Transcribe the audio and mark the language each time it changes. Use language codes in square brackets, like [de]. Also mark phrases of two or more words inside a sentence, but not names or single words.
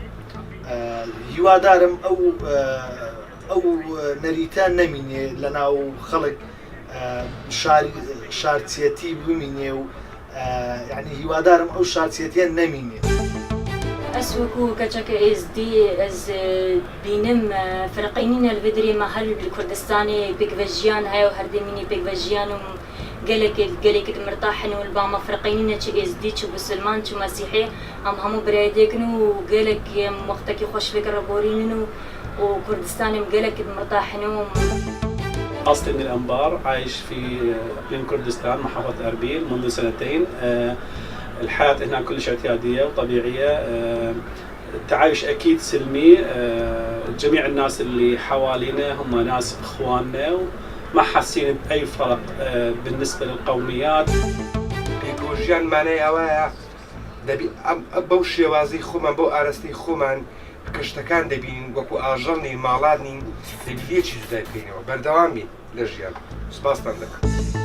[ckb] هیوادارم ئەو نەریتە نەمینێ لە ناو خەڵک شارچێتی بمینێ و یعنی هیوادارم ئەو شارچێتیە نەمینێ. [ku] ئەس وەکو کەچەکە ئێزدی ئەس بینم فرقینینە لە بدرێمە هەر لە کوردستانی پێکڤەژیان هەیە و هەردەمینی پێکڤەژیان و gelekî mirtahin û bama firqînîne çi êzdî çi musilman çi mesîhî em hemû birayedêkin û gelekî em wextekî xweşvekir raborînin û Kurdistanê gelekî mirtahin û [ar] أصلي من الأنبار، عايش في إقليم كردستان محافظة أربيل منذ سنتين. الحياة هناك كلش اعتيادية وطبيعية، التعايش أكيد سلمي. جميع الناس اللي حوالينا هم ناس إخواننا وما حاسين بأي فرق بالنسبة للقوميات. [ckb] پێکۆژیان مانای ئەوەیە دەبی بەو شێوازی خۆمان بۆ ئاراستەی خۆمان کەشتەکان دەبین وەکو ئاژەڵ نین ماڵات نین دەبی لێکی جودای بکەینەوە بەردەوام بین لە ژیان. سوپاستان دەکەم.